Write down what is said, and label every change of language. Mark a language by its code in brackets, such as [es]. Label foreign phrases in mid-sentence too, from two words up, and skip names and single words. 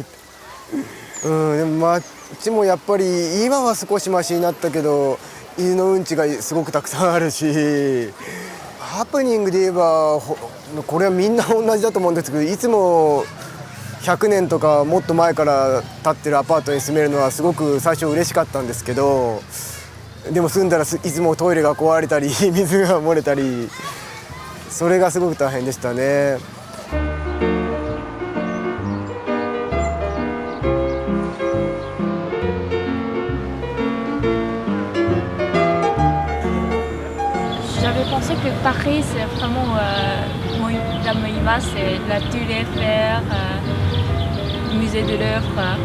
[ja] でも街もやっぱり今は少しマシになったけど犬のうんちがすごくたくさんあるし、ハプニングで言えばこれはみんな同じだと思うんですけど、いつも100年とかもっと前から建ってるアパートに住めるのはすごく最初嬉しかったんですけど、でも住んだらいつもトイレが壊れたり水が漏れたり、それがすごく大変でしたね。 [fr] J'avais pensé que Paris, c'est vraiment là où il va, c'est la Tour Eiffel, le musée de l'œuvre.